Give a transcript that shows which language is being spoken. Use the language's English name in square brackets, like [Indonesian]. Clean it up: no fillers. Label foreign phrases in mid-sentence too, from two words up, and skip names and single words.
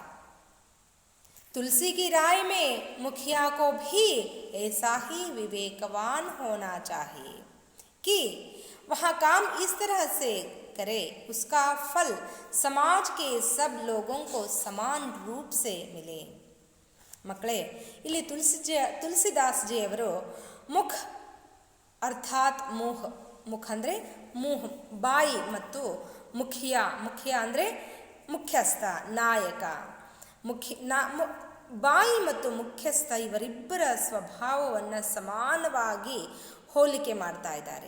[Hindi] तुलसी की राय में मुखिया को भी ऐसा ही विवेकवान होना चाहिए कि वह काम इस तरह से करे उसका फल समाज के सब लोगों को समान रूप से मिले। [Kannada] ಮಕ್ಕಳೇ, ಇಲ್ಲಿ ತುಳಸಿದಾಸ್ ಜಿಯವರು ಮುಖ ಅರ್ಥಾತ್ ಮುಖ, ಮುಖ ಅಂದರೆ ಮುಖ ಬಾಯಿ, ಮತ್ತು ಮುಖ್ಯ ಅಂದರೆ ಮುಖ್ಯಸ್ಥ ನಾಯಕ. ಬಾಯಿ ಮತ್ತು ಮುಖ್ಯಸ್ಥ ಇವರಿಬ್ಬರ ಸ್ವಭಾವವನ್ನು ಸಮಾನವಾಗಿ ಹೋಲಿಕೆ ಮಾಡ್ತಾ ಇದ್ದಾರೆ.